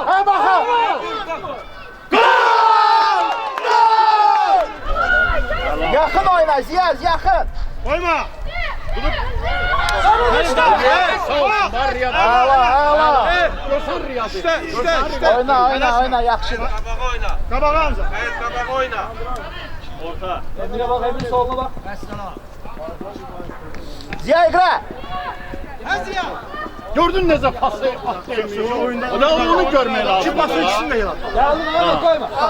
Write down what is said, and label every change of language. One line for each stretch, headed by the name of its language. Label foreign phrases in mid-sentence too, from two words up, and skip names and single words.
Azerbaijani: Ha baxa. Yaxın oyna Ziya, yaxın.
Turkish: Koyma.
Azerbaijani: Sağ olsun. Var Riyad. Hala. Görsən Riyad.
Turkish: İşte.
Azerbaijani: Oyna, yaxşıdır. Qabağa Hamza.
Turkish: Emine bak, Emin soluna bak.
Azerbaijani: Ziya iqra. Gördün necə pası atlayır. O da onu görmək lazım.
Turkish: İki pasın ikisini de yalan. Yağlını ayağına koyma.